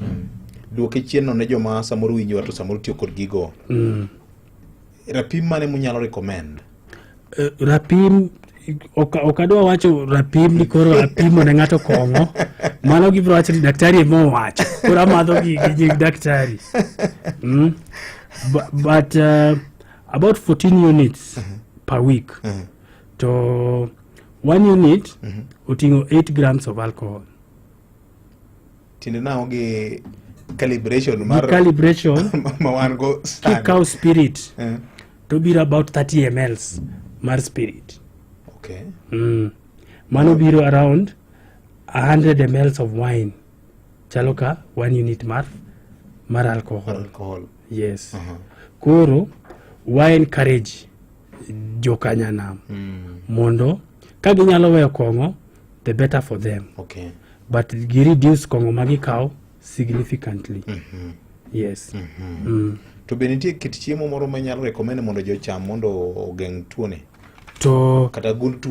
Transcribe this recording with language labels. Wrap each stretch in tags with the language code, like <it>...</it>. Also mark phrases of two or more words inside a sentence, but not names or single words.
<luo>Duoke chien no ne joma samoro winjo to samoro tiyo kod gigo. Rapim mane munyalo recommend? Rapim okadwa wacho rapim ni koro apimo ne ng'ato kong'o. Mano gibro wacho ni daktari emo wacho. Koro amadho gi daktari.</luo> <en>But about 14 units per week. To 1 unit oting'o 8 grams of alcohol.</en> <luo>Tinde na oge calibration ma wan go standard. Kikaw spirit to biro</luo> <en>about 30 mls</en> <luo>mar spirit.</luo> <en>Okay. Mano biro around 100 mls of wine.</en> <luo>Chalo ka 1 unit mar alcohol. Yes. Koro wine encourage jokanyanam mondo ka ginyalo weyo kong'o</luo> <en>the better for them. Okay.</en> <luo>But gi reduce kong'o magikaw significantly.</luo> <en>Yes.</en> <luo>To be nitie kit chiemo moro manyalo recommend mondo jocham mondo ogeng' tuo ni? To kata gund tuo</luo>